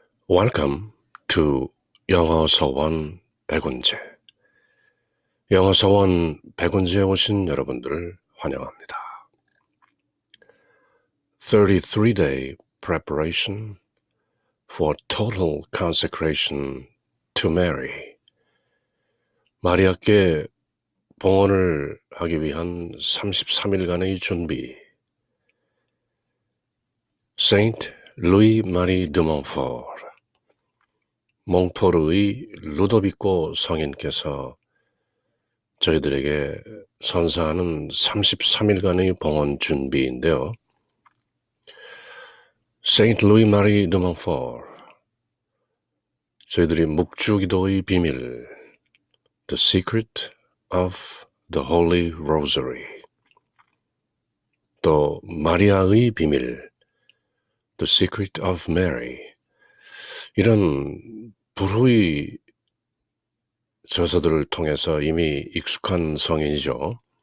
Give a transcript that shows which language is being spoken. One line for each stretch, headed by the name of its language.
English: Welcome to 영어서원 백운재.
Korean: 영어서원 백운재에 오신 여러분들을 환영합니다.
English: 33-day preparation for total consecration to Mary.
Korean: 마리아께 봉헌을 하기 위한 33일간의 준비. Saint Louis Marie de Montfort, 몽포르의 루도비코 성인께서 저희들에게 선사하는 33일간의 봉헌 준비인데요. Saint Louis Marie de Montfort, 저희들이 묵주기도의 비밀, The Secret of the Holy Rosary, 또 마리아의 비밀, The Secret of Mary, 이런 불후의 저서들을 통해서 이미 익숙한 성인이죠.